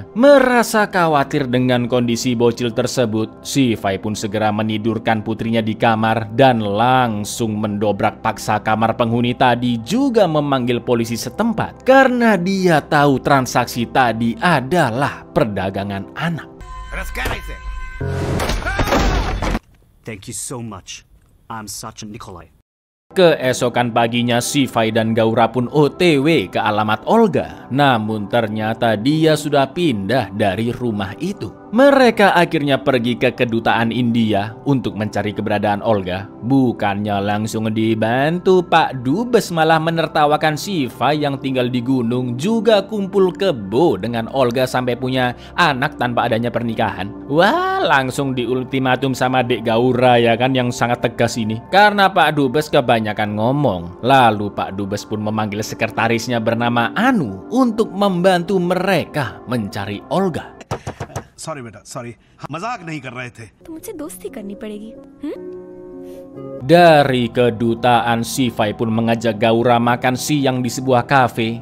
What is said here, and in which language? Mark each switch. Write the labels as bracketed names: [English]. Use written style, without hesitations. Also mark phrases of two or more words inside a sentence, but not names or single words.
[Indonesian] Merasa khawatir dengan kondisi bocil tersebut, Sifai pun segera menidurkan putrinya di kamar dan langsung mendobrak paksa kamar penghuni tadi, juga memanggil polisi setempat karena dia tahu transaksi tadi adalah perdagangan anak. [English] Thank you so much. I'm Sachin Nikolai. [Indonesian] Keesokan paginya, Sifai dan Gaura pun OTW ke alamat Olga. Namun ternyata dia sudah pindah dari rumah itu. Mereka akhirnya pergi ke kedutaan India untuk mencari keberadaan Olga. Bukannya langsung dibantu, Pak Dubes malah menertawakan Sifai yang tinggal di gunung juga kumpul kebo dengan Olga sampai punya anak tanpa adanya pernikahan. Wah, langsung diultimatum sama Dek Gaura ya kan, yang sangat tegas ini. Karena Pak Dubes kebanyakan ngomong. Lalu Pak Dubes pun memanggil sekretarisnya bernama Anu untuk membantu mereka mencari Olga. [Hindi] Sorry बेटा, sorry. मजाक नहीं कर रहे थे. तो मुझे दोस्ती करनी पड़ेगी. [Indonesian] Dari kedutaan, Sifai pun mengajak Gaura makan siang di sebuah kafe.